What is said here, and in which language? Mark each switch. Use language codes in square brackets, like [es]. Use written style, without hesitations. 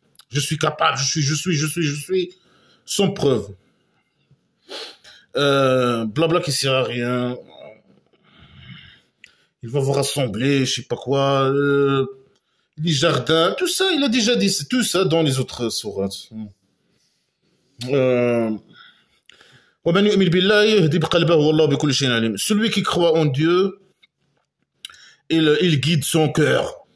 [fr] Je suis capable, je suis, sans preuve. Blabla qui sert à rien. Il va vous rassembler, je sais pas quoi, les jardins, tout ça, il a déjà dit tout ça dans les autres sourates. [ar] ومن يؤمن بالله يهدي بقلبه والله بكل شيء عليم. [fr] Celui qui croit en Dieu, il guide son cœur.